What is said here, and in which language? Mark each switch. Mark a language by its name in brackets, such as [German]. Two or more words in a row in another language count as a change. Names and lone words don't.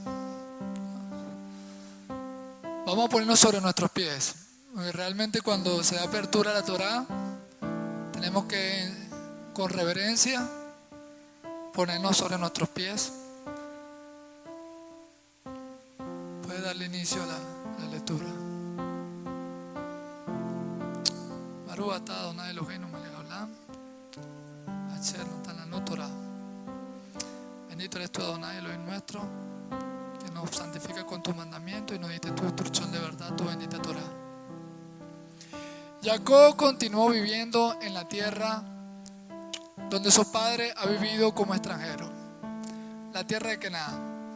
[Spanish] Vamos a ponernos sobre nuestros pies. Porque realmente cuando se da apertura a la Torá, tenemos que, con reverencia, ponernos sobre nuestros pies. Puede darle inicio a la lectura. [Hebrew] ברוך אתה אדוני אלוהינו מלך העולם, אשר נתן לנו תורה. [Spanish] Bendito eres tú, Adonai, Elohim nuestro, que nos santifica con tu mandamiento y nos diste tu instrucción de verdad, tu bendita Torah. Jacob continuó viviendo en la tierra donde su padre ha vivido como extranjero, la tierra de Canaán.